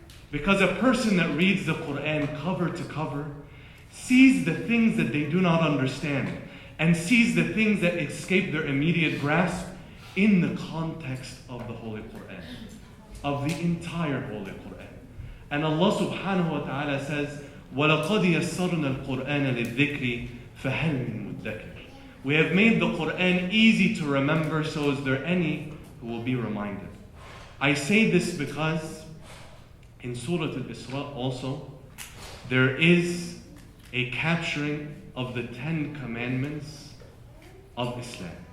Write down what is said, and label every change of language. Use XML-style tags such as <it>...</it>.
<en>Because a person that reads the Qur'an cover to cover sees the things that they do not understand and sees the things that escape their immediate grasp in the context of the Holy Qur'an, of the entire Holy Qur'an. And Allah subhanahu wa ta'ala says,</en> <ar>وَلَقَدْ يَسَّرْنَا الْقُرْآنَ لِلذِّكْرِ فَهَلْ مِن مُدَّكِرٍ.</ar> <en>We have made the Qur'an easy to remember, so is there any who will be reminded? I say this because in Surah Al-Isra also, there is a capturing of the 10 commandments of Islam.</en>